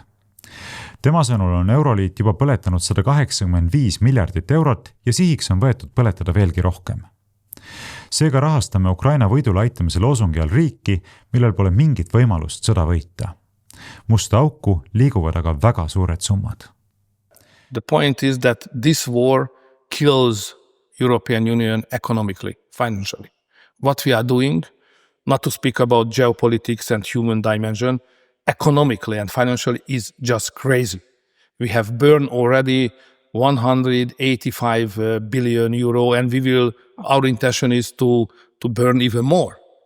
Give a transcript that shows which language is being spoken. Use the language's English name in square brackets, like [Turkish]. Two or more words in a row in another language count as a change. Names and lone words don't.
[Estonian] Tema sõnul on Euroliit juba põletanud 185 miljardit eurot ja sihiks on võetud põletada veelgi rohkem. Seega rahastame Ukraina võidule aitamise loosungi all riiki, millel pole mingit võimalust sõda võita. Musta auku liiguvad aga väga suured summad. [English] The point is that this war kills European Union economically, financially. What we are doing, not to speak about geopolitics and human dimension, economically and financially is just crazy. We have burned already 185 billion euro and our intention is to burn even more.